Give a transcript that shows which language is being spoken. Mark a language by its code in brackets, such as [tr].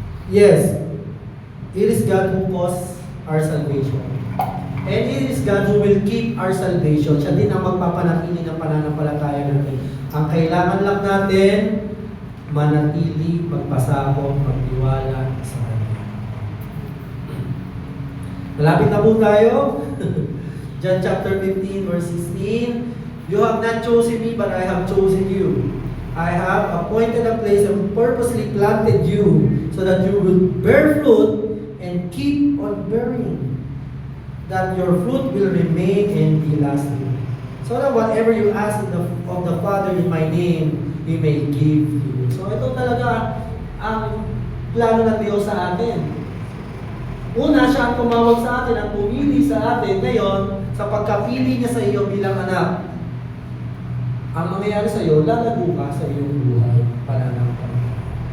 [en] Yes, it is God who caused our salvation. And it is God who will keep our salvation. [tl] Siya din ang magpapanatili ng pananampalataya natin. Ang kailangan lang natin, manatili, magpasakop, magtiwala sa Kanya. Malapit na po tayo. John chapter 15 verse 16. [en] You have not chosen me, but I have chosen you. I have appointed a place and purposely planted you so that you will bear fruit and keep on bearing, that your fruit will remain and be lasting. So that whatever you ask of the Father in my name, He may give to you. [tl] So ito talaga ang plano ng Diyos sa atin. Una, siya ang tumawag sa atin, ang pumili sa atin. Ngayon, sa pagkapili niya sa iyo bilang anak, ang mangyayari sa iyo, lalago ka sa iyong buhay pananampalataya.